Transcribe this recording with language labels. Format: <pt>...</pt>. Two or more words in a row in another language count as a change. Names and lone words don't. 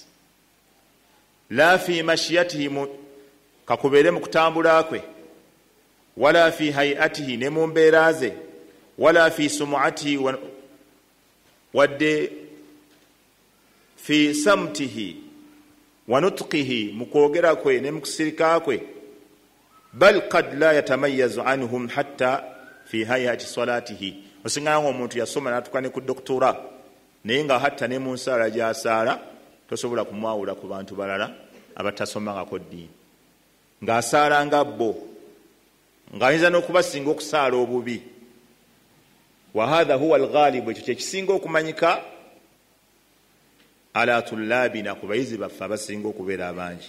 <ar>لا في مشيته,</ar> <lg>kakubeere mu kutambula kwe,</lg> <ar>ولا في حياته,</ar> <lg>ne mu mbeera ze,</lg> <ar>ولا في سمعته,</ar> <lg>wadde</lg> <ar>في صمته ونطقه,</ar> <lg>mu kwogera kwe ne mu kusirika kwe,</lg> <ar>بل قد لا يتميز عنهم حتى في حياة صلاته.</ar> <lg>Osinga ngo omuntu yasoma n'atuuka ne ku doktora, naye nga hatta ne mu nsaala gy'asaala tosobola kumwawula ku bantu balala abatasomangako ddiini, ng'asaala nga bo, ng'ayinza n'okubasinga okusaala obubi.</lg> <ar>وهذا هو الغالب,</ar> <lg>ekyo kyekisinga okumanyika</lg> <ar>على طلابنا,</ar> <lg>ku bayizi baffe abasinga okubeera abangi.</lg>